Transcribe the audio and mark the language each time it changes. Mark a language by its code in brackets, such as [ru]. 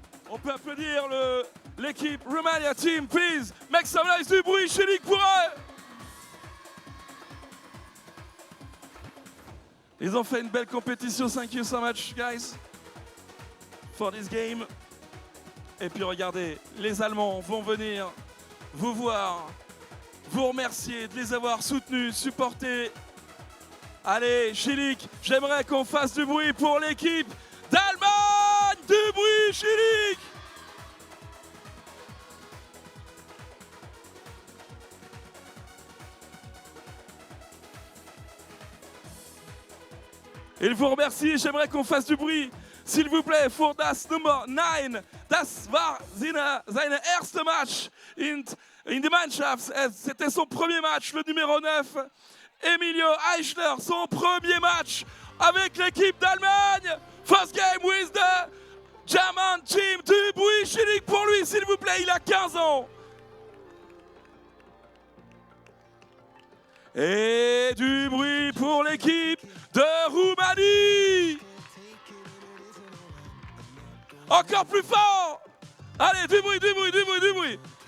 [fr] On peut applaudir l'équipe Romania Team, please. [en] Make some noise, [fr] du bruit, Chilik pour eux. Ils ont fait une belle compétition. [en] Thank you so much, guys, for this game. [fr] Et puis regardez, les Allemands vont venir vous voir, vous remercier de les avoir soutenus, supportés. Allez, Chilik, j'aimerais qu'on fasse du bruit pour l'équipe d'Allemagne. Du bruit, Chilik. Il vous remercie, j'aimerais qu'on fasse du bruit, s'il vous plaît, pour [de] das Nummer [fr] 9. [de] Das war seine erste Match in die Mannschaft. [fr] C'était son premier match, le numéro 9. Emilio Eichler, son premier match avec l'équipe d'Allemagne. [en] First game with the German team. [fr] Du bruit, Chilik pour lui, s'il vous plaît, il a 15 ans. Et du bruit pour l'équipe de Roumanie. Encore plus fort. Allez, du bruit, du bruit, du bruit, du bruit.